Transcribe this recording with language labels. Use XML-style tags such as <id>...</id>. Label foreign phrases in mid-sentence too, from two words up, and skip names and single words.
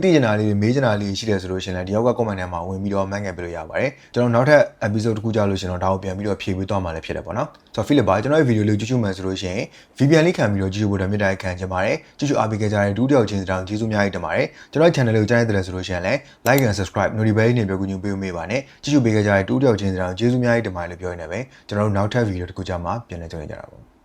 <my>သိချင်တာလေးတွေမေးချင်တာလေးရှိတယ်ဆိုလို့ရှိရင်လည်းဒီယောက်က comment ထဲမှာဝင်ပြီးတော့မှတ်ငယ်ပေးလို့ရပါတယ်ကျွန်တော်နောက်ထပ် episode တစ်ခုကြာလို့ရှိရင်တော့ဒါကိုပြန်ပြီးတော့ဖြည့်ပေးသွားမှာလည်းဖြစ်တယ်ပေါ့နော်ဆိုတော့ Philip ပါကျွန်တော်ရဲ့ video လေးကြည့်ရှုမယ်ဆိုလို့ရှိရင် VPN လေးခံပြီးတော့ကြည့်ရှုဖို့အတွက်မြတ်တိုင်းခံချင်ပါတယ်ကြည့်ရှုအားပေးကြတဲ့ဒုတိယချင်းတောင်ကျေးဇူးအများကြီးတင်ပါတယ်ကျွန်တော်ရဲ့ channel လေးကိုကြားရတယ်ဆိုလို့ရှိရင်လည်း</my> <en>like and subscribe notification</en> <my>တွေပြောကူညီပေးမိပါနဲ့ကြည့်ရှုပေးကြတဲ့ဒုတိယချင်းတောင်ကျေးဇူးအများကြီးတင်ပါတယ်လို့ပြောရနေပဲကျွန်တော်တို့နောက်ထပ် video တစ်ခုကြာမှာပြန်လည်ကြုံရကြတာပေါ့</my>